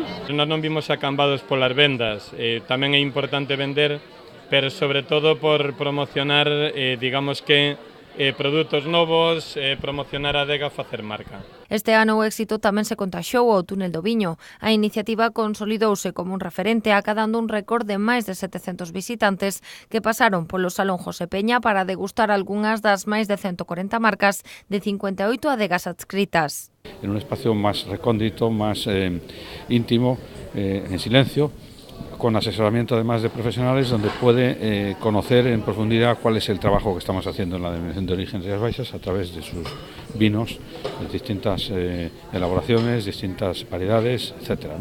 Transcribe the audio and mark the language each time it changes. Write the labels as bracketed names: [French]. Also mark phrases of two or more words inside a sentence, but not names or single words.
[Galician] Nós non vimos a Cambados polas vendas, tamén é importante vender, pero sobre todo por promocionar, digamos que, produtos novos, promocionar a adega, facer marca. Este ano o éxito tamén se contaxou ao Túnel do Viño. A iniciativa consolidouse como un referente acadando un récord de máis de 700 visitantes que pasaron polo Salón José Peña para degustar algunhas das máis de 140 marcas de 58 adegas adscritas. [Spanish] En un espacio más recóndito, más íntimo, en silencio, con asesoramiento además de profesionales, donde puede conocer en profundidad cuál es el trabajo que estamos haciendo en la Denominación de Origen Rías Baixas a través de sus vinos, de distintas elaboraciones, distintas variedades, etcétera.